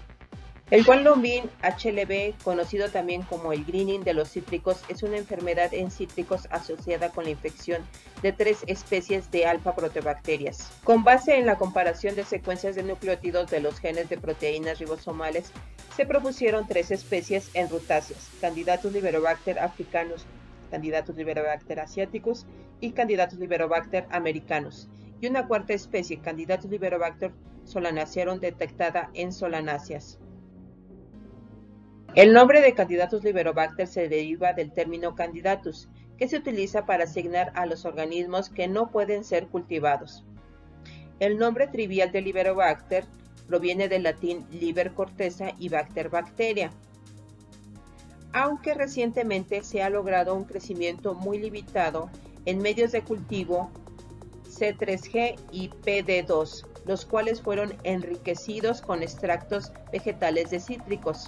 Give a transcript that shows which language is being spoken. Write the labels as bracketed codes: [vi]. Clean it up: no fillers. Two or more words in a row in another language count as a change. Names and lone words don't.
[es] El Wanlongbing HLB, conocido también como el greening de los cítricos, es una enfermedad en cítricos asociada con la infección de 3 especies de alfa-proteobacterias. Con base en la comparación de secuencias de nucleótidos de los genes de proteínas ribosomales, se propusieron 3 especies en rutáceas: Candidatus liberobacter africanus, Candidatus liberobacter asiaticus y Candidatus liberobacter americanus, y una cuarta especie, Candidatus liberobacter solanacearum, detectada en solanáceas. El nombre de Candidatus liberobacter se deriva del término candidatus, que se utiliza para asignar a los organismos que no pueden ser cultivados. El nombre trivial de liberobacter proviene del latín liber corteza y bacter bacteria, aunque recientemente se ha logrado un crecimiento muy limitado en medios de cultivo C3G y PD2, los cuales fueron enriquecidos con extractos vegetales de cítricos.